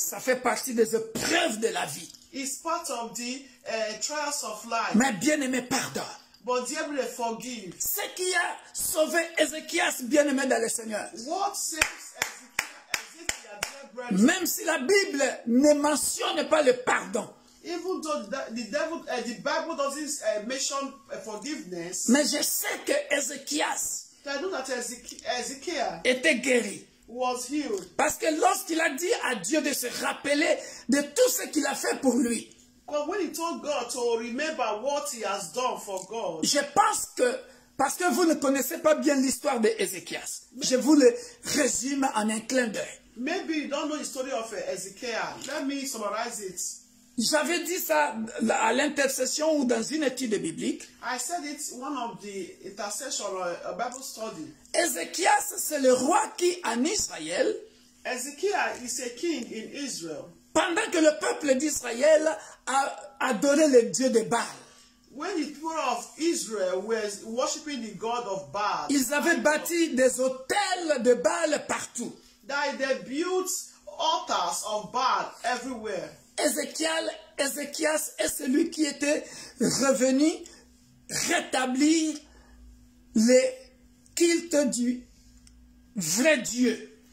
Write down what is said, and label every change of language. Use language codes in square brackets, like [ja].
[fr] Ça fait partie des épreuves de la vie. [en] It's part of the trials of life. [fr] Mais bien-aimé, pardonne. [en] But dear brother, forgive. [fr] Ce qui a sauvé Ézéchias, bien-aimé dans le Seigneur. [en] What saves Ezekiel, dear brother? [fr] Même si la Bible ne mentionne pas le pardon. [en] Even though the Bible doesn't mention forgiveness. [fr] Mais je sais que Ézéchias [en] I know that Ezekiel [fr] était guéri. [en] Was healed. [fr] Parce que lorsqu'il a dit à Dieu de se rappeler de tout ce qu'il a fait pour lui. [en] Because when he told God to remember what he has done for God. [fr] Je pense que, parce que vous ne connaissez pas bien l'histoire d'Ézéchias, je vous le résume en un clin d'œil. [en] Maybe you don't know the story of Ezekiel. Let me summarize it. [fr] J'avais dit ça à l'intercession ou dans une étude biblique. [en] I said it one of the intercession a Bible study. [fr] Ézéchias, c'est le roi qui, en Israël, [en] Ezekiel is a king in Israel. [fr] Pendant que le peuple d'Israël a adoré le Dieu de Baal. [en] When the people of Israel were worshiping the God of Baal. [fr] Ils avaient bâti des hôtels de Baal partout. [en] That they built altars of Baal everywhere. [fr] Ézéchias est celui qui était revenu rétablir le culte du vrai Dieu.